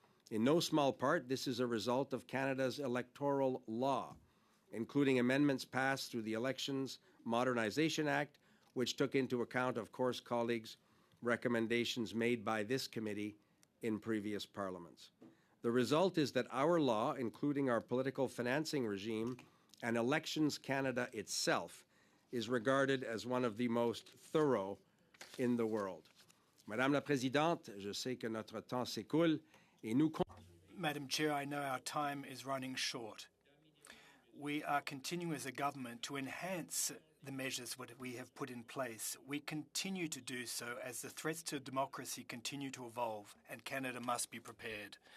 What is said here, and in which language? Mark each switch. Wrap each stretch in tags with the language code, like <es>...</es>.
<en>In no small part, this is a result of Canada's electoral law, including amendments passed through the Elections Modernization Act, which took into account, of course, colleagues, recommendations made by this committee in previous parliaments. The result is that our law, including our political financing regime and Elections Canada itself, is regarded as one of the most thorough in the world.</en> <fr>Madame la Présidente, je sais que notre temps s'écoule et nous...</fr> <en>Madam Chair, I know our time is running short. We are continuing as a government to enhance the measures that we have put in place. We continue to do so as the threats to democracy continue to evolve, and Canada must be prepared.</en>